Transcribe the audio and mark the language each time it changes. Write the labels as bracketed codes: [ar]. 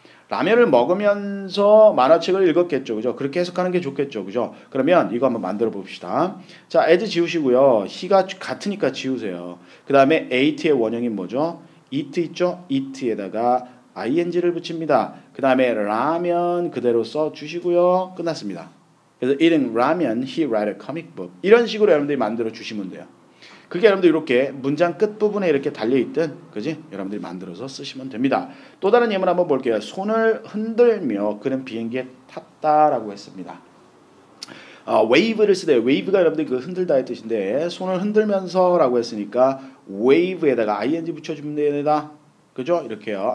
[ko] 라면을 먹으면서 만화책을 읽었겠죠. 그죠? 그렇게 해석하는 게 좋겠죠. 그죠? 그러면 이거 한번 만들어 봅시다. 자, as 지우시고요. he가 같으니까 지우세요. 그 다음에 ate의 원형인 뭐죠? eat 있죠? eat에다가 ing를 붙입니다. 그 다음에 라면 그대로 써주시고요. 끝났습니다. [en] 그래서 eating ramen, he read a comic book. [ko] 이런 식으로 여러분들이 만들어 주시면 돼요. 그게 여러분들 이렇게 문장 끝부분에 이렇게 달려있든 그지? 여러분들이 만들어서 쓰시면 됩니다. 또 다른 예문 한번 볼게요. 손을 흔들며 그는 비행기에 탔다라고 했습니다. wave를 쓰대요. wave가 여러분들 그 흔들다의 뜻인데 손을 흔들면서라고 했으니까 wave에다가 ing 붙여주면 됩니다. 그죠? 이렇게요.